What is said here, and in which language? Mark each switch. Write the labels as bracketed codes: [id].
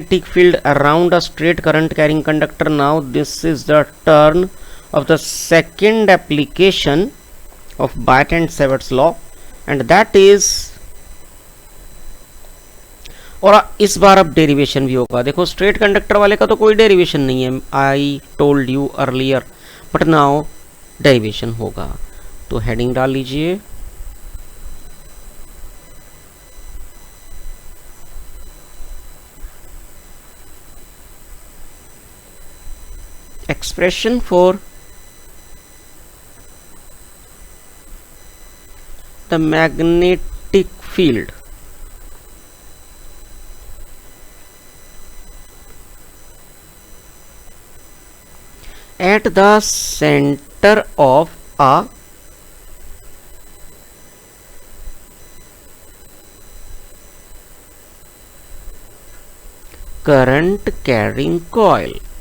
[en] magnetic field around a straight current carrying conductor. Now this is the turn of the second application of Biot and Savart's law, and that is, [hi] और इस बार अब derivation भी होगा. देखो straight conductor वाले का तो कोई डेरिवेशन नहीं है, [en] I told you earlier, but now [hi] derivation होगा. तो हेडिंग डाल लीजिए [en] expression for the magnetic field at the center of a current carrying coil.